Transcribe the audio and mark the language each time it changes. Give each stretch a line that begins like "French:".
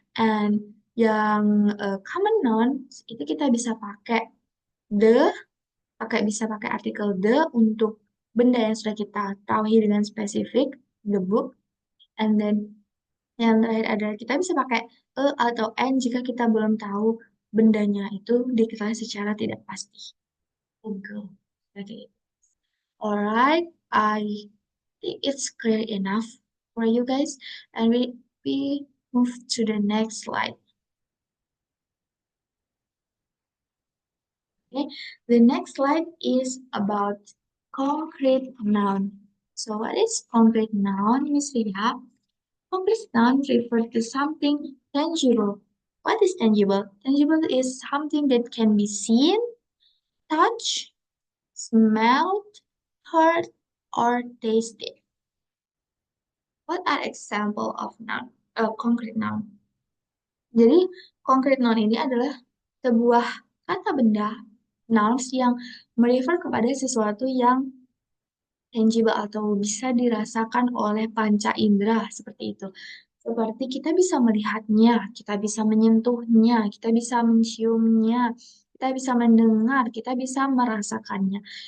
Indonesian: And yang common noun itu kita bisa pakai the, bisa pakai artikel the untuk benda yang sudah kita tahu dengan spesifik, the book.
English: And then
Indonesian: yang terakhir adalah kita bisa pakai atau n jika kita belum tahu bendanya itu diketahui secara tidak pasti.
English: Google. Okay. Alright, I think it's clear enough for you guys, and we move to the next slide. Okay, the next slide is about concrete noun. So, what is concrete noun, Miss Ria? Concrete noun refers to something tangible. What is tangible? Tangible is something that can be seen, touched, smelled, heard, or tasted. What are example of noun? Concrete noun.
Indonesian: Jadi, concrete noun ini adalah sebuah kata benda nouns yang merefer kepada sesuatu yang tangible atau bisa dirasakan oleh panca indera seperti itu. Seperti kita bisa melihatnya, kita bisa menyentuhnya, kita bisa menciumnya, kita bisa mendengar, kita bisa merasakannya.